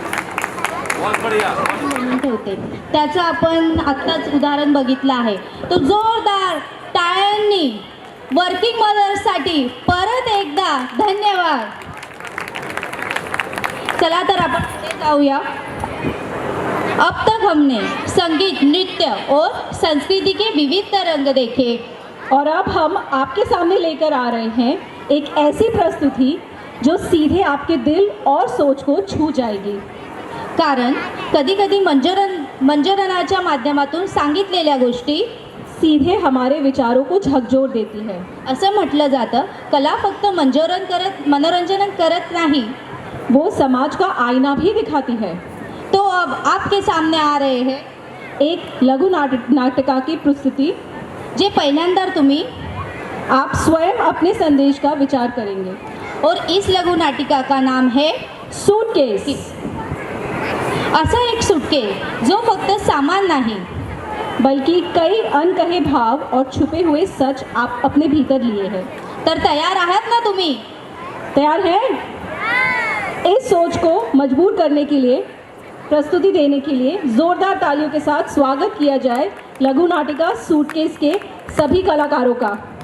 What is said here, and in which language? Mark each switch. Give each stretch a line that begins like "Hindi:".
Marathi: होते त्याचं आपण आत्ताच उदाहरण बघितलं आहे. तो जोरदार टाळ्यांनी वर्किंग मदर्ससाठी परत एकदा धन्यवाद. चला तर आपण पुढे जाऊया.
Hindi: अब तक हमने संगीत, नृत्य और संस्कृति के विविध रंग देखे और अब हम आपके सामने लेकर आ रहे हैं एक ऐसी प्रस्तुति जो सीधे आपके दिल और सोच को छू जाएगी.
Marathi: कारण कधी कधी मंजरनाच्या माध्यमातून सांगितलेल्या गोष्टी
Hindi: सीधे हमारे विचारों को झकझोर देती है.
Marathi: असं म्हटलं जातं, कला फक्त मनोरंजन करत नाही,
Hindi: वो समाज का आईना भी दिखाती है. तो अब आपके सामने आ रहे हैं एक लघु नाटिका की प्रस्तुति
Marathi: जे पहिल्यांदा तुम्ही
Hindi: आप स्वयं अपने संदेश का विचार करेंगे. और इस लघु नाटिका का नाम है सूटकेस.
Marathi: असा एक सूटकेस जो फक्त सामान नाही
Hindi: बल्कि कई अनकहे भाव और छुपे हुए सच आप अपने भीतर लिए हैं.
Marathi: तर तयार आहात ना तुम्ही?
Hindi: तैयार हैं? इस सोच को मजबूर करने के लिए, प्रस्तुति देने के लिए जोरदार तालियों के साथ स्वागत किया जाए लघु नाटिका सूटकेस के सभी कलाकारों का.